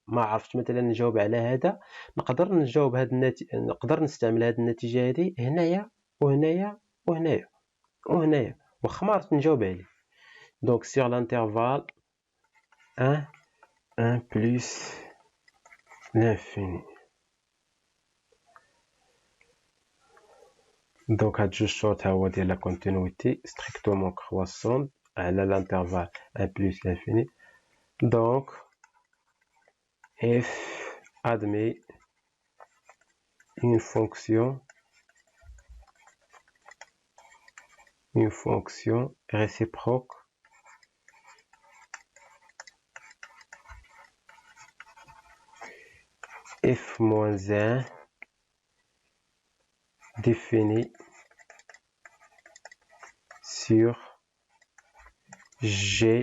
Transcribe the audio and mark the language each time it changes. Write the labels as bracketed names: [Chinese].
[Arabic] ما عرفت مثلا نجاوب على هذا نقدر نجاوب هاد نقدر نستعمل هاد النتيجه هذه هنايا وهنايا وهنايا وهنايا واخا ما عرفت نجاوب عليه. دونك [French] sur l'intervalle 1 plus l'infini. [Arabic] دونك هاد جوج شروط ها هو ديال لا كونتينيتي [French] strictement croissante [Arabic] على [French] l'intervalle 1 plus l'infini. Donc f admet une fonction réciproque f-1 définie sur G.